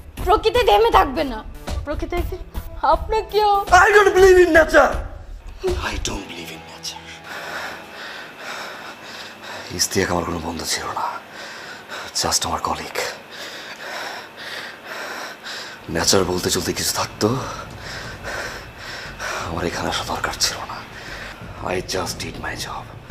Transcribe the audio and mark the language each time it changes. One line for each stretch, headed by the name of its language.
Bangla: প্রকৃতি থেমে থাকবে না, প্রকৃতি একদিন আপনাকেও।
English: I don't believe in nature. I don't believe in nature.
Bangla: Istiaq আমার কোনো বন্ধু ছিল না, জাস্ট আমার কলিগ। নেচার বলতে চলতে কিছু থাকতো, আমার এখানে আসা দরকার ছিল না।
English: I just did my job.